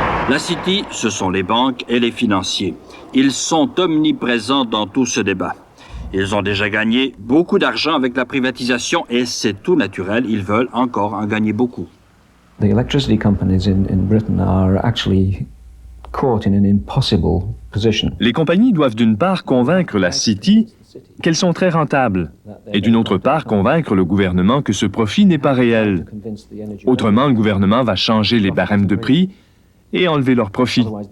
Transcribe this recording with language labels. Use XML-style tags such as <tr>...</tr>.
<fr>La City, ce sont les banques et les financiers. Ils sont omniprésents dans tout ce débat. Ils ont déjà gagné beaucoup d'argent avec la privatisation et c'est tout naturel, ils veulent encore en gagner beaucoup.</fr> <en>The electricity companies in Britain are actually caught in an impossible position.</en> <fr>Les compagnies doivent d'une part convaincre la City qu'elles sont très rentables et d'une autre part convaincre le gouvernement que ce profit n'est pas réel. Autrement, le gouvernement va changer les barèmes de prix et enlever leurs profits.</fr>